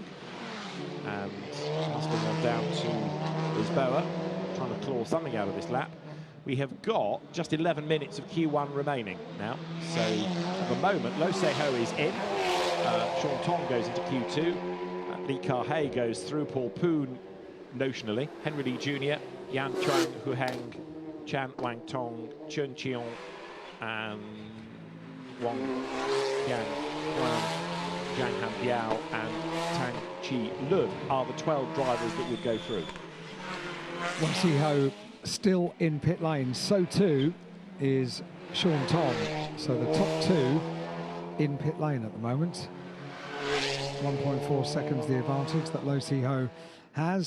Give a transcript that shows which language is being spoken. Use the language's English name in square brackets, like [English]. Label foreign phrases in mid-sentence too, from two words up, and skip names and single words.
[English] And hustling on down to Lisboa, trying to claw something out of this lap. We have got just 11 minutes of Q1 remaining now. So at the moment, Lo Si Ho is in. Sean Tong goes into Q2. Lee Kar-hae goes through Paul Poon notionally. Henry Lee Jr., Yan Chuang, Hu Heng, Chan Wang Tong, Chun Cheong, and Wang Yang Huan, Zhang Han Biao, and Tang Chi Lun are the 12 drivers that would go through. Lo Si Ho still in pit lane, so too is Sean Tong. So the top 2 in pit lane at the moment. 1.4 seconds the advantage that Lo Si Ho has.